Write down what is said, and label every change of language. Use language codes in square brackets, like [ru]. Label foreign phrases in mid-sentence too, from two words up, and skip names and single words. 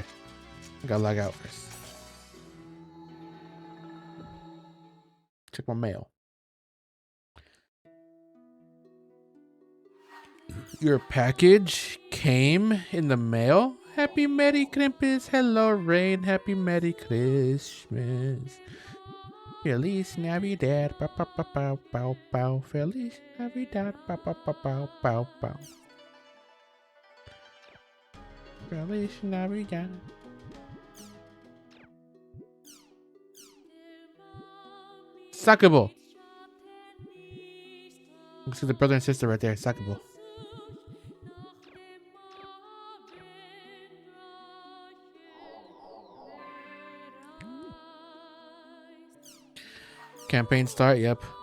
[en] I gotta log out first. Check my mail. Your package came in the mail? Happy Merry Christmas. Hello, Rain. Happy Merry Christmas. [es] Feliz Navidad. Pow, pow, pow, pow, pow, pow. Feliz Navidad. Pow, pow, pow, pow, pow, pow. Feliz Navidad. Sakubo. [en] You see the brother and sister right there. Sakubo. Campaign start, yep.